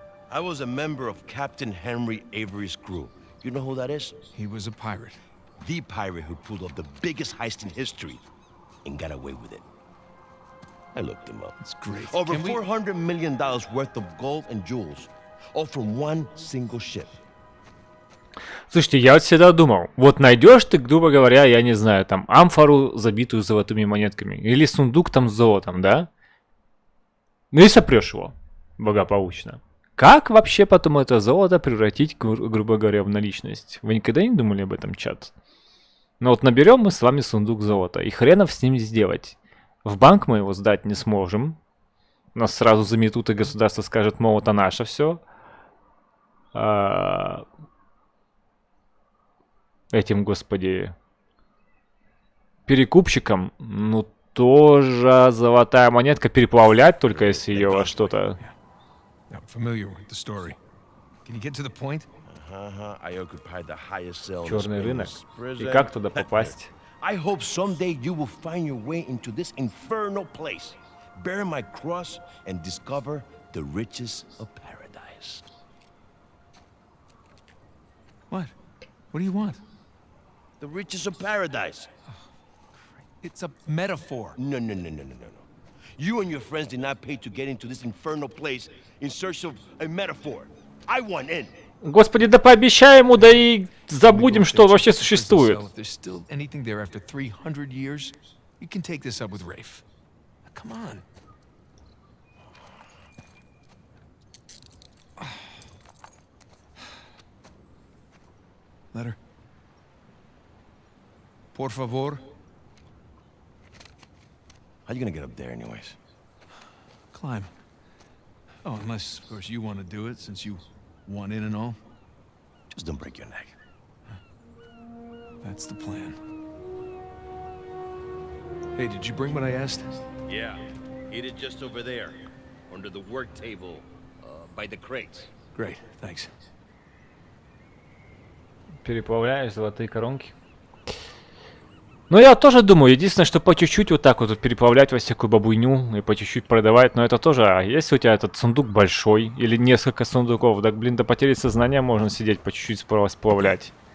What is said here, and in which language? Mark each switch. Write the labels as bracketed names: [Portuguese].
[English] I was a member of Captain Henry Avery's crew. You know who that is? He was a pirate. The pirate who pulled off the biggest heist in history and got away with it. I looked him up. It's great. Over Can we- $400 million worth of gold and jewels, all from one single ship. [Russian] Слушайте, я вот всегда думал, вот найдешь ты, грубо говоря, я не знаю, там амфору, забитую золотыми монетками, или сундук там с золотом, да? Ну и сопрешь его благополучно. Как вообще потом это золото превратить, грубо говоря, в наличность? Вы никогда не думали об этом, чат? Ну вот наберем мы с вами сундук золота, и хренов с ним сделать. В банк мы его сдать не сможем. Нас сразу заметут, и государство скажет, мол, это наше все. Этим, господи, перекупщикам, ну, тоже золотая монетка переплавлять, только если ее во что-то... [English] I'm familiar with the story. Can you get to the point? I occupy the highest cell in the [Russian] Черный рынок. [English] Springs [Russian] И [English] prison. [Russian] как туда попасть? [English] I hope someday you will find your way into this infernal place, bear my cross, and discover the riches of paradise. What? What do you want? The riches of paradise. It's a metaphor. No. You and your friends did not pay to get into this infernal place in search of a metaphor. I want in. [Russian] Господи, да пообещай ему, да и забудем, что вообще существует. [English] If there's still anything there after 300 years, you can take this up with Rafe. Come on. Letter. [Spanish] Por favor. [English] How you gonna get up there anyways? Climb. Oh, unless, of course, you want to do it, since you want in and all. Just don't break your neck. That's the plan. Hey, did you bring what I asked? Yeah, eat it just over there, under the work table, by the crates. Great, thanks. [Russian] Переплавляешь золотые коронки. Ну, я тоже думаю, единственное, что по чуть-чуть вот так вот переплавлять во всякую бабуйню и по чуть-чуть продавать, но это тоже, а если у тебя этот сундук большой или несколько сундуков, так, блин, до потери сознания можно сидеть по чуть-чуть сплавлять.